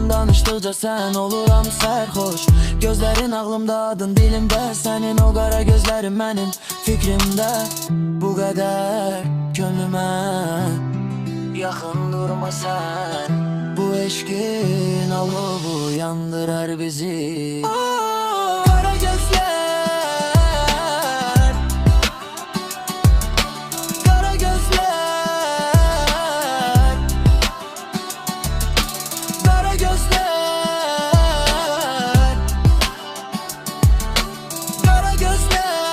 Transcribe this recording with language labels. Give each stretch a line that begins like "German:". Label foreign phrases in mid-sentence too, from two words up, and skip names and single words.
Azerbaijani: Danışdıqca sən oluram sərxoş, gözlərin ağlımda, adın dilimdə. Sənin o qara gözlərin mənim fikrimdə. Bu qədər könlümə yaxın durma sən, bu eşkin alovu yandırar bizi.
Turkish: Kara gözler, kara gözler, kara gözler, kara gözler.